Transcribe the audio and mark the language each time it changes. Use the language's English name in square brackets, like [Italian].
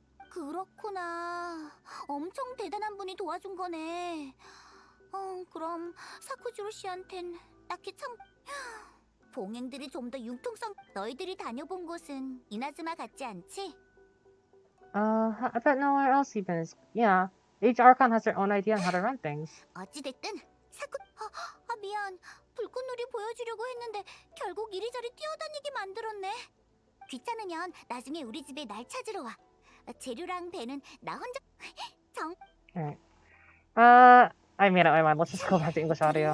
[Korean] 그렇구나. 엄청 대단한 분이 도와준 거네. 그럼 사쿠지로 씨한텐 딱히 봉행들이 좀 더 융통성... 너희들이 다녀본 곳은 이나즈마 같지 않지? [English] I bet nowhere else even is. Yeah. Each Archon has their own idea on how to run things. [Korean] 어찌됐든 미안. 불꽃놀이 보여주려고 했는데 결국 이리저리 뛰어다니게 만들었네. 귀찮으면 나중에 우리 집에 날 찾으러 와. 재료랑 배는 나 혼자 정. [English] Alright. I made up my mind. Let's just go back to English audio.